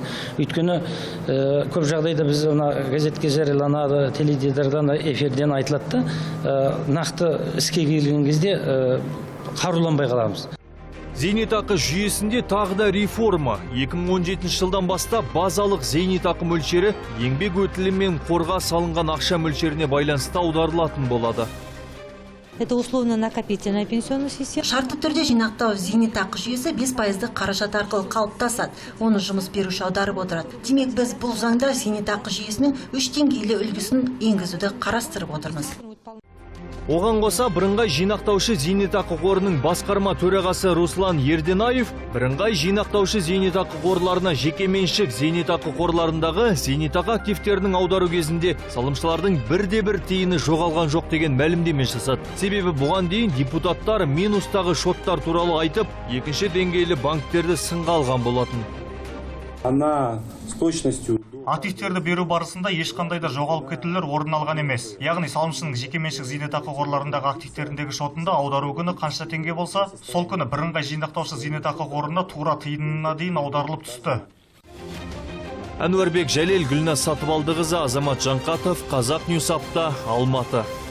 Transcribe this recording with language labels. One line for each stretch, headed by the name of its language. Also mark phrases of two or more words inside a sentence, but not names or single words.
Kazakh: Өйткені көп жағдайда біз газетке жарияланады, теледидардан, эфирден айтылады, нақты іске келген кезде қаруланбай қаламыз. Зейнетақы жүйесінде тағы да реформа. 2017 жылдан бастап базалық зейнетақы мөлшері еңбек өтілі мен қорға салынған ақша мөлшеріне байланысты аударылатын болады.
Russian: Это условно-накопительная пенсионная система.
Kazakh: Шартты түрде жинақтау зейнетақы жүйесі 5% қаражат арқылы қалыптасады. Оны жұмыс беруші аударып отырады. Демек біз бұл заңда зейнетақы жүйесінің 3 деңгейлі үлгісін енгізуді қарастырып отырмыз. Оған қоса бірыңғай жинақтаушы зейнетақы қорының басқарма төрағасы Руслан Ерденаев бірыңғай жинақтаушы зейнетақы қорларына жекеменшік зейнетақы қорларындағы зейнетақы активтерінің аудару кезінде салымшылардың бірде-бір тиыны жоғалған жоқ деген мәлімдеме жасады. Себебі бұған дейін депутаттар минустағы шоттар туралы айтып, екінші деңгейлі банктерді сынға алған болатын.
Russian: Она с точностью
Kazakh: Активтерді беру барысында ешқандай да жоғалып кетулер орын алған емес. Яғни салымшының жекеменшік зейнетақы қорларындағы активтеріндегі шотында аудару күні қанша теңге болса, сол күні бірыңғай жинақтаушы зейнетақы қорына тура тиынына дейін аударылып түсті. Әнуарбек Жәлел, Гүлназ Сатыбалдықызы, Азамат Жанқатов, Қазақ Ньюс апта, Алматы.